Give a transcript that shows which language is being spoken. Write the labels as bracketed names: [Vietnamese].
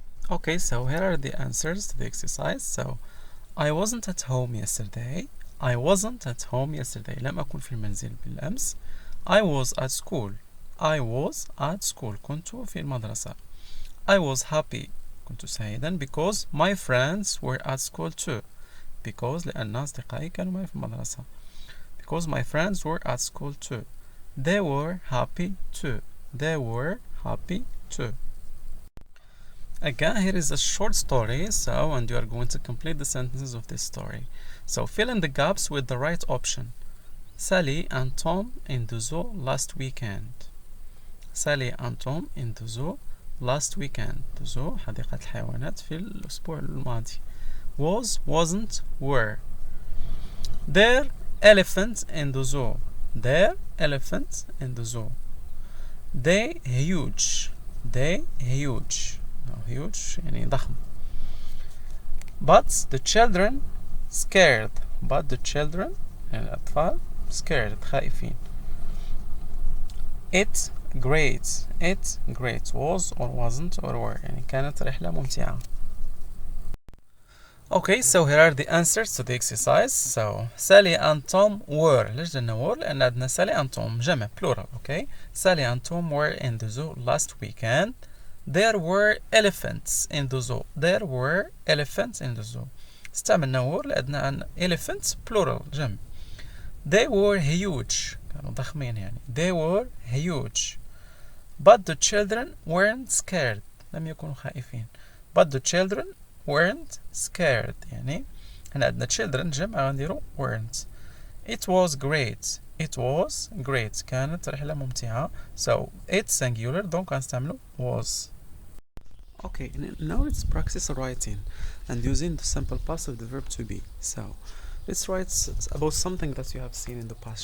[English] Okay, so here are the answers to the exercise. So I wasn't at home yesterday. I wasn't at home yesterday. [Arabic] لم أكن في المنزل بالأمس. [English] I was at school. I was at school. [Arabic] كنت في المدرسة. [English] I was happy. [Arabic] كنت سعيدا [English] because my friends were at school too. [Arabic] Because لأن أصدقائي كانوا معي في المدرسة. [English] Because my friends were at school too. They were happy too. They were happy too. Again, here is a short story, and you are going to complete the sentences of this story. So fill in the gaps with the right option. Sally and Tom in the zoo last weekend. Sally and Tom in the zoo last weekend. [Arabic] The zoo حديقة الحيوانات في الأسبوع الماضي. [English] Was, wasn't, were. There elephants in the zoo. There elephants in the zoo. They huge. They huge. No, huge [Arabic] يعني ضخم. [English] But the children scared. But the children [Arabic] يعني الأطفال [English] scared [Arabic] خائفين. [English] It great. It great. Was or wasn't or were. [Arabic] يعني كانت رحلة ممتعة. [English] Okay, so here are the answers to the exercise. So Sally and Tom were. [Arabic] ليش قلنا [English] were؟ [Arabic] لأن عندنا [English] Sally and Tom [Arabic] جمع [English] plural. Okay, Sally and Tom were in the zoo last weekend. There were elephants in the zoo. There were elephants in the zoo. [Arabic] استعملنا were لأن عن elephants plural جمع. [English] They were huge. [Arabic] كانوا ضخمين يعني. [English] They were huge. But the children weren't scared. [Arabic] لم يكونوا خائفين. [English] But the children weren't scared. [Arabic] يعني هنا عندنا children جمع غنديرو weren't. [English] It was great. It was great. [Arabic] كانت رحلة ممتعة. [English] So it's singular [French] donc [Arabic] غنستعملو [English] was. Okay, now let's practice writing and using the simple past of the verb to be. So let's write about something that you have seen in the past.